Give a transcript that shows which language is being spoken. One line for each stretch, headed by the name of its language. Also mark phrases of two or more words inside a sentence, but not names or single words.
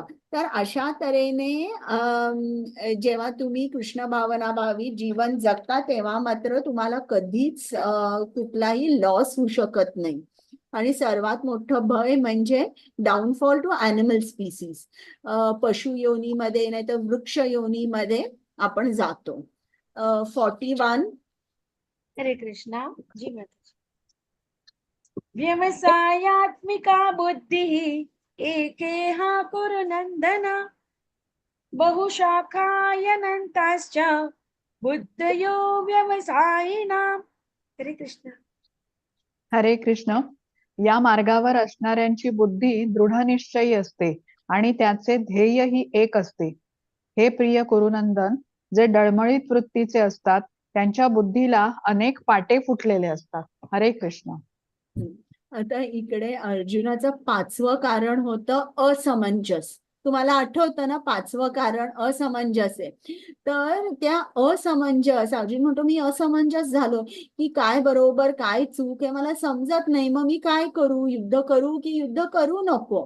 Marathi: तर अशा तऱ्हेने जेव्हा तुम्ही कृष्ण भावना भावी जीवन जगता तेव्हा मात्र तुम्हाला कधीच कुठलाही लॉस होऊ शकत नाही. आणि सर्वात मोठं भय म्हणजे
English: downfall to animal species,
Marathi: पशु योनीमध्ये नाही तर वृक्ष योनीमध्ये आपण जातो. 41.
Sanskrit: हरे कृष्णा.
Marathi: जी माता.
Sanskrit: व्यवसायात्मिका बुद्धिः एकेहा कुरु नंदन बहुशाखायनन्ताश्च बुद्धयो व्यवसायिनाम्.
Marathi: हरे कृष्ण. हरे कृष्ण. या मार्गावर असणाऱ्यांची बुद्धी दृढनिश्चयी असते आणि त्याचे ध्येयही एक असते. हे प्रिय कुरुनंदन, जे डळमळीत वृत्तीचे असतात त्यांच्या बुद्धीला अनेक पाटे फुटलेले असतात. हरे कृष्ण. आता इकडे अर्जुनाचं 5वं कारण होतं असमंजस. तुम्हाला आठवतं ना 5वं कारण असमंजस आहे. तर त्या असमंजस, अर्जुन म्हणतो मी असमंजस झालो की काय बरोबर काय चूक आहे मला समजत नाही, मग मी काय करू, युद्ध करू की युद्ध करू नको.